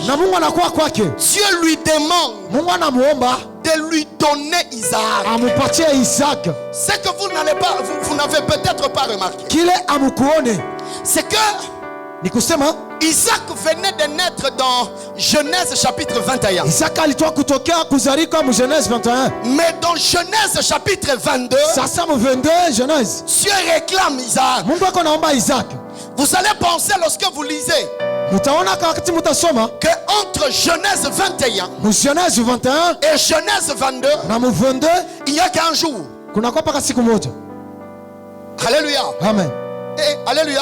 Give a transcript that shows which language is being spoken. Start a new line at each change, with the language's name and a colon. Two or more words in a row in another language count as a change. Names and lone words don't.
French: Dieu lui demande de lui donner Isaac. Ce que vous n'avez peut-être pas remarqué, c'est que Isaac venait de naître dans Genèse chapitre 21.
Swahili: Isaac alitoka kutokea kuzalika mu Genèse 21.
French: Mais dans Genèse chapitre 22,
Swahili: sasa mu 22 Genèse,
French: Dieu réclame Isaac.
Swahili: Mungu anaomba Isaac.
French: Vous allez penser lorsque vous lisez que entre Genèse 21 Genèse 21 et Genèse 22, il n'y a qu'un jour. Alléluia. Amen. Et, alléluia.